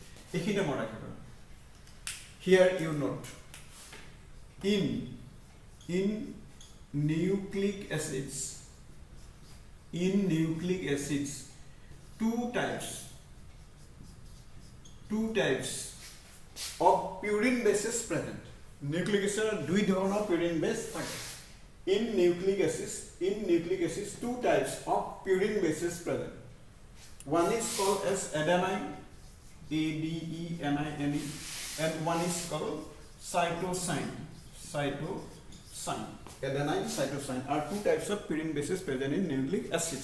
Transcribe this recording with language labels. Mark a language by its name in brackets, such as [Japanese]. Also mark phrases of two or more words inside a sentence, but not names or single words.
[English] Here you note in nucleic acids two types of purine bases present. Nucleic acid [Assamese] দুই ধৰণৰ [English] purine base [Assamese] থাকে. [English] In nucleic acids two types of purine bases present. One is called as adenine, ADENINE, and one is called cytosine. Adenine, cytosine are two types of purine bases present in nucleic acids.